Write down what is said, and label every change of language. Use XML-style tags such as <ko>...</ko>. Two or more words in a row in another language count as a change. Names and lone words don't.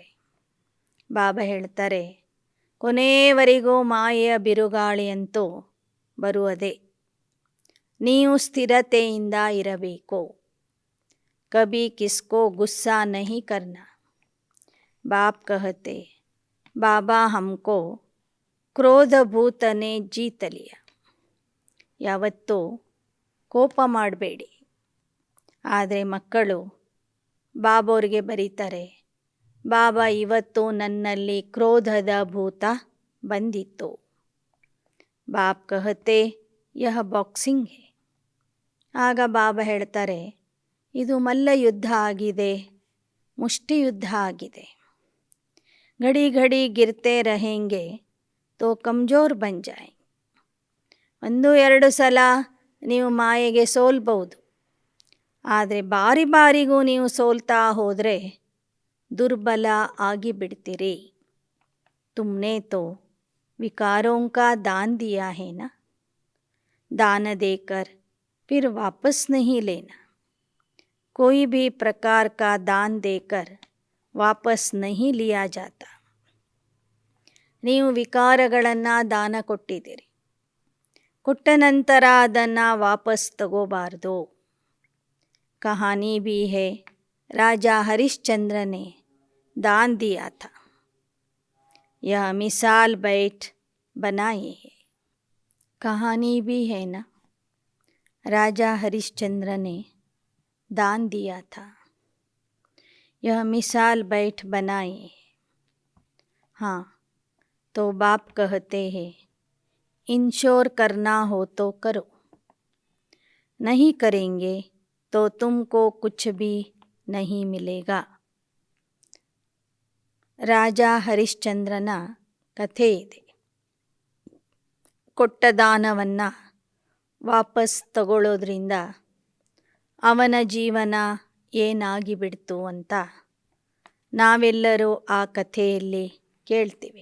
<kn>ಬಾಬಾ ಹೇಳ್ತಾರೆ, ಕೊನೆಯವರೆಗೂ ಮಾಯೆಯ ಬಿರುಗಾಳಿಯಂತೂ ಬರುವುದೇ. ನೀವು ಸ್ಥಿರತೆಯಿಂದ ಇರಬೇಕು.</kn> <hi>कभी किसको गुस्सा नहीं करना. बाप कहते, बाबा हमको क्रोधभूत ने जीत लिया.</hi> <kn>ಯಾವತ್ತೂ ಕೋಪ ಮಾಡಬೇಡಿ. ಆದರೆ ಮಕ್ಕಳು ಬಾಬೋರಿಗೆ ಬರೀತಾರೆ, ಬಾಬಾ ಇವತ್ತು ನನ್ನಲ್ಲಿ ಕ್ರೋಧದ ಭೂತ ಬಂದಿತ್ತು.</kn> <hi>बाप कहते, यह बॉक्सिंग है.</hi> <kn>ಆಗ ಬಾಬಾ ಹೇಳ್ತಾರೆ, ಇದು ಮಲ್ಲ ಯುದ್ಧ ಆಗಿದೆ, ಮುಷ್ಟಿ ಯುದ್ಧ ಆಗಿದೆ.</kn> <hi>घड़ी घड़ी गिरते रहेंगे तो कमज़ोर बन जाए.</hi> <kn>1-2 ಸಲ ನೀವು ಮಾಯೆಗೆ ಸೋಲ್ಬಹುದು, ಆದರೆ ಬಾರಿ ಬಾರಿಗೂ ನೀವು ಸೋಲ್ತಾ ಹೋದರೆ ದುರ್ಬಲ ಆಗಿಬಿಡ್ತೀರಿ.</kn> <hi>तुमने तो विकारों का दान दिया है ना, दान देकर फिर वापस नहीं लेना. कोई भी प्रकार का दान देकर वापस नहीं लिया जाता.</hi> <kn>ನೀವು ವಿಕಾರಗಳನ್ನು ದಾನ ಕೊಟ್ಟಿದ್ದೀರಿ, ಕೊಟ್ಟ ನಂತರ ಅದನ್ನು ವಾಪಸ್ ತಗೋಬಾರ್ದು.</kn> <hi>ಕಹಾನಿ भी है, राजा हरिश्चंद्र ने दान दिया था. यह मिसाल बैठ बनाई है. कहानी भी है ना, राजा हरिश्चंद्र ने दान दिया था. यह मिसाल बैठ बनाई है. हाँ, तो बाप कहते हैं, इंश्योर करना हो तो करो, नहीं करेंगे तो तुमको कुछ भी नहीं मिलेगा.</hi> <kn>ರಾಜ ಹರಿಶ್ಚಂದ್ರನ ಕಥೆ ಇದೆ. ಕೊಟ್ಟ ದಾನವನ್ನು ವಾಪಸ್ ತಗೊಳ್ಳೋದ್ರಿಂದ ಅವನ ಜೀವನ ಏನಾಗಿಬಿಡ್ತು ಅಂತ ನಾವೆಲ್ಲರೂ ಆ ಕಥೆಯಲ್ಲಿ ಕೇಳ್ತೀವಿ.</kn>